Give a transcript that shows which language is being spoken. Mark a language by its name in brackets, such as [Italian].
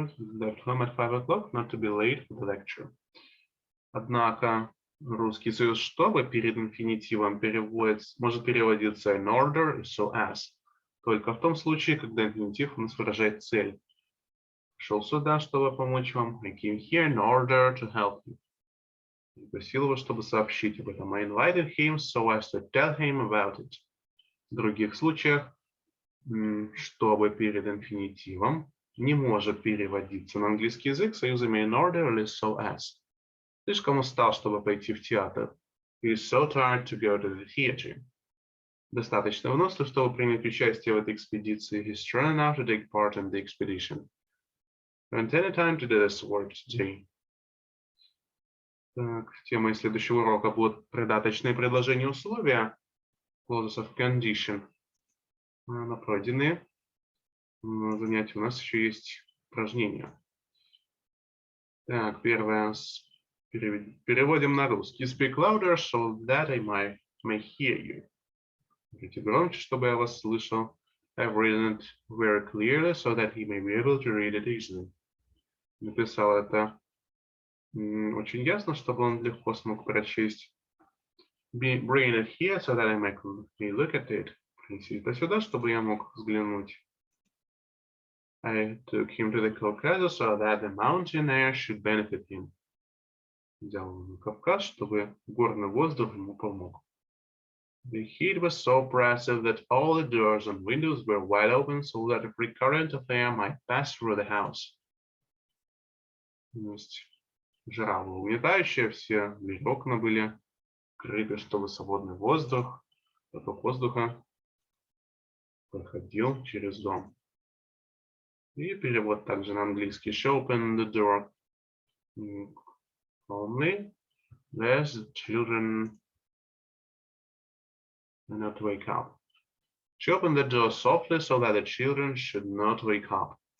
[English] Left home at 5 o'clock not to be late for the lecture. [Russian] Однако русский союз чтобы перед инфинитивом может переводиться in order, so as. Только в том случае, когда инфинитив у нас выражает цель. Шел сюда, чтобы помочь вам. [English] I came here in order to help you. [Russian] Просил его, чтобы сообщить об этом. [English] I invited him so as to tell him about it. [Russian] В других случаях, чтобы перед инфинитивом не может переводиться на английский язык союзами in order или so as. Слишком устал, чтобы пойти в театр. [English] He is so tired to go to the theater. [Russian] Достаточно вынослив, чтобы принять участие в этой экспедиции. [English] He's strong enough to take part in the expedition. Don't any time to do this work today. [Russian] Так, темой следующего урока будут придаточные предложения условия. [English] Clauses of condition. [Russian] На пройденные занятия у нас еще есть упражнения. Так, первое. Переводим на русский. [English] Speak louder so that I may hear you. [Russian] Говорите громче, чтобы я вас слышал. [English] I've written it very clearly so that he may be able to read it easily. [Russian] Написал это очень ясно, чтобы он легко смог прочесть. [English] Bring it here so that I may look at it. [Russian] Принеси это сюда, чтобы я мог взглянуть. [English] I took him to the Caucasus so that the mountain air should benefit him. [Russian] Взял его на Кавказ, чтобы горный воздух ему помог. [English] The heat was so oppressive that all the doors and windows were wide open so that a free current of air might pass through the house. [Russian] Жара была угнетающая, все окна были открыты, чтобы свободный воздух, поток воздуха проходил через дом. И перевод также на английский. [English] She opened the door calmly, lest the children not wake up. She opened the door softly so that the children should not wake up.